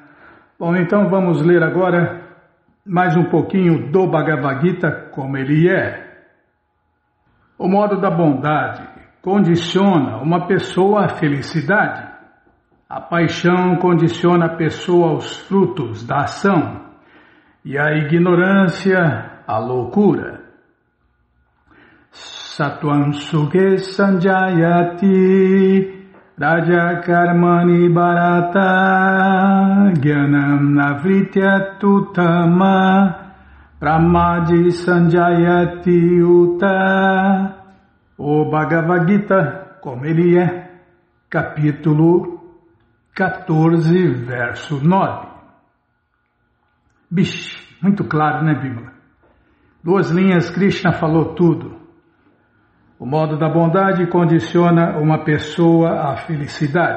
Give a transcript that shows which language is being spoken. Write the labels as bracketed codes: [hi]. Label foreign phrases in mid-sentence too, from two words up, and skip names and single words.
[pt] Bom, então vamos ler agora mais um pouquinho do Bhagavad Gita como ele é. O modo da bondade condiciona uma pessoa à felicidade. A paixão condiciona a pessoa aos frutos da ação. E a ignorância, a loucura. [sa] Satvam Sukhe Sanjayati Raja Karmani Bharata Gyanam Navrityatutama Pramadi Sanjayati Uta. [pt] O Bhagavad Gita, como ele é, capítulo 14, verso 9. Bicho, muito claro, né, Bíblia? 2 linhas, Krishna falou tudo. O modo da bondade condiciona uma pessoa à felicidade.